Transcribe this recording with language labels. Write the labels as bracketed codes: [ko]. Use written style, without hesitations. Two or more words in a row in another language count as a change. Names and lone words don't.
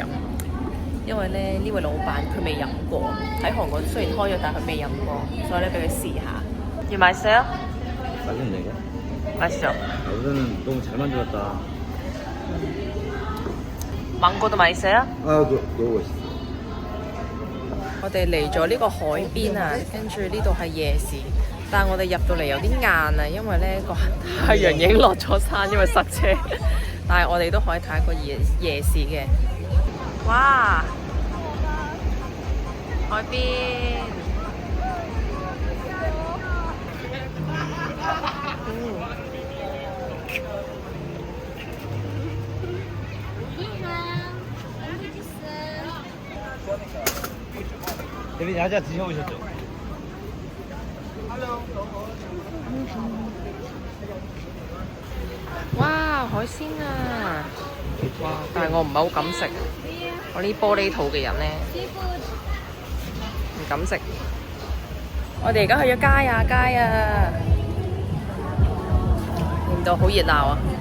[yue] 因為咧呢位老闆佢未飲過，喺韓國雖然開咗，但係佢未飲過，所以咧俾佢試下。要買聲啊？ [ko] 맛있네 이거. 맛있죠? 우선은 너무 잘 만들었다. 망고도 맛있어요? 너무 맛있어. [yue] 我哋嚟咗呢個海邊啊，跟住呢度係夜市，但係我哋入到嚟有啲晏啊，因為咧個太陽已經落咗山，因為塞車。但係我哋都可以睇個夜市嘅。哇！海邊， [ko] 대리님 야자 드셔보셨죠? [yue] 哇！海鮮啊！哇！但係我唔係好敢食，我呢玻璃肚嘅人咧唔敢食。我哋而家去咗街啊，見到好熱鬧啊！